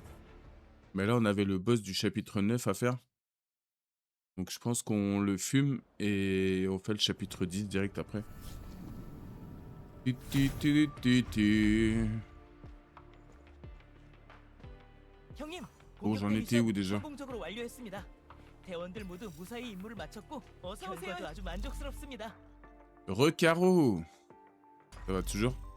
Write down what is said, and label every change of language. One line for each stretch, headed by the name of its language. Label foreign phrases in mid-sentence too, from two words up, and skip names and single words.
French: Mais là on avait le boss du chapitre 9 à faire. Donc je pense qu'on le fume et on fait le chapitre 10 direct après. 어, j'en étais où déjà?
Korean: 성공적으로 완료했습니다. 대원들 모두 무사히 임무를 마쳤고 결과도 아주 만족스럽습니다.
French: Recaro. Ça va toujours?